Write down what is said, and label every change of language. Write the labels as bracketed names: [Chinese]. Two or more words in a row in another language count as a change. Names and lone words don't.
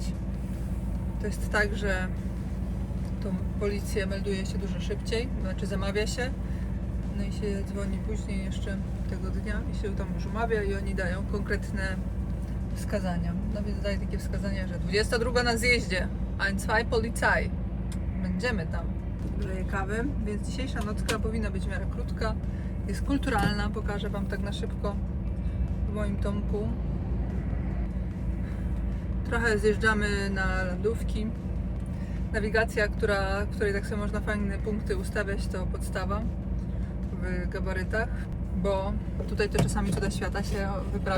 [Polish] To jest tak, że tą policję melduje się dużo szybciej, znaczy zamawia się, no i się dzwoni później jeszcze tego dnia i się tam już umawia i oni dają konkretne wskazania. No więc daje takie wskazania, że 22 na zjeździe, [German] ein, zwei Polizei. [Polish] Będziemy tam. Grzeję kawę, więc dzisiejsza nocka powinna być w miarę krótka. Jest kulturalna, pokażę Wam tak na szybko w moim tomku. Trochę zjeżdżamy na lądówki. Nawigacja, której tak sobie można fajne punkty ustawiać, to podstawa w gabarytach, bo tutaj to czasami cuda świata się wyprawia.